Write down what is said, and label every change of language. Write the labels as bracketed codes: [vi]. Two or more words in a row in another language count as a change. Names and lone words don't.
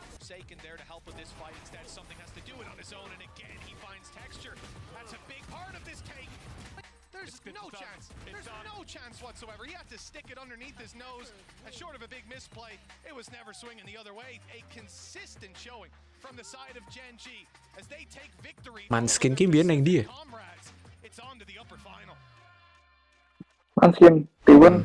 [en] Forsaken there to help with this fight. Instead, something has to do it on his own. And again, he finds texture. That's a big part of this take. There's no chance. There's no chance whatsoever. He had to stick it underneath his nose, and short of a big misplay, it was never swinging the other way. A consistent showing from the side of Gen G as they take victory. [jv] Manskin ki biyen nang dia. [en] Comrades, it's on to the upper final. Manskin, T1.